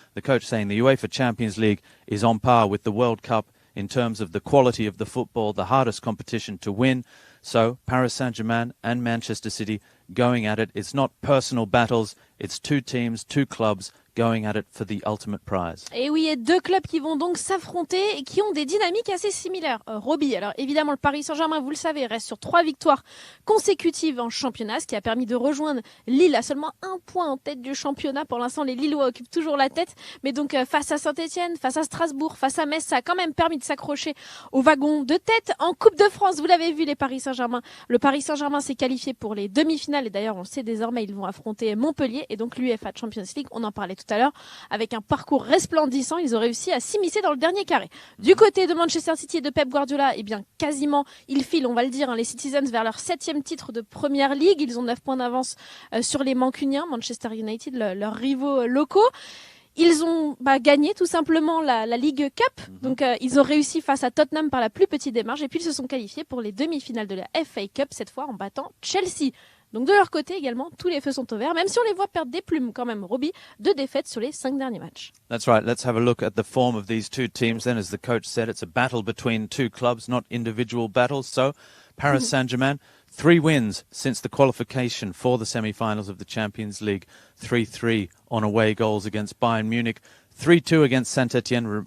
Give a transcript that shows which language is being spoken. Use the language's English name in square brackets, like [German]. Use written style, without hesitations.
[English] The coach saying the UEFA Champions League is on par with the World Cup in terms of the quality of the football, the hardest competition to win. So Paris Saint Germain and Manchester City going at it. It's not personal battles. It's 2 teams, 2 clubs going at it for the ultimate prize. [French] Et oui, il y a 2 clubs qui vont donc s'affronter et qui ont des dynamiques assez similaires. Robbie, alors évidemment le Paris Saint-Germain, vous le savez, reste sur 3 victoires consécutives en championnat, ce qui a permis de rejoindre Lille à seulement 1 point en tête du championnat. Pour l'instant, les Lillois occupent toujours la tête, mais donc face à Saint-Etienne, face à Strasbourg, face à Metz, ça a quand même permis de s'accrocher au wagon de tête. En Coupe de France, vous l'avez vu, les Paris Saint-Germain. Le Paris Saint-Germain s'est qualifié pour les demi-finales et d'ailleurs, on le sait désormais, ils vont affronter Montpellier et donc l'UEFA Champions League. On en parlait tout à l'heure. Avec un parcours resplendissant, ils ont réussi à s'immiscer dans le dernier carré. Du côté de Manchester City et de Pep Guardiola, eh bien, quasiment, ils filent, on va le dire, les Citizens vers leur 7e titre de Première Ligue. Ils ont 9 points d'avance sur les Mancuniens, Manchester United, leurs rivaux locaux. Ils ont gagné tout simplement la Ligue Cup. Donc, ils ont réussi face à Tottenham par la plus petite démarche. Et puis, ils se sont qualifiés pour les demi-finales de la FA Cup, cette fois en battant Chelsea. Donc de leur côté également, tous les feux sont au vert, même si on les voit perdre des plumes quand même, Robbie, 2 défaites sur les 5 derniers matchs. [English] That's right. Let's have a look at the form of these 2 teams then. As the coach said, it's a battle between 2 clubs, not individual battles. So Paris Saint-Germain, 3 wins since the qualification for the semi-finals of the Champions League. 3-3 on away goals against Bayern Munich. 3-2 against Saint-Etienne.